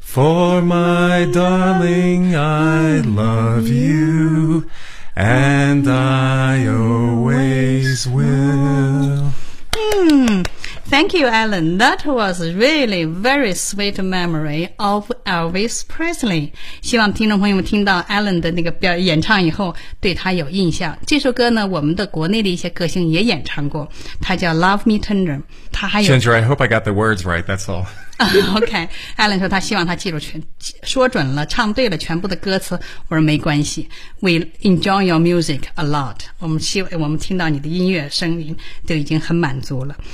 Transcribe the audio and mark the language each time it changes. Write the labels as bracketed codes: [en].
[en] For my darling, I love you, and I always will. Thank you, Alan. That was really very sweet memory of Elvis Presley. [zh] 希望听众朋友们听到 Alan 的那个表演唱以后对他有印象。这首歌呢我们的国内的一些歌星也演唱过，他叫 Love Me Tender. [en] Ginger, I hope I got the words right, that's all. [zh] OK， Alan 说他希望他记住全，说准了，唱对了全部的歌词。我说没关系， [en] We enjoy your music a lot， [zh] 我们希望我们听到你的音乐声音就已经很满足了。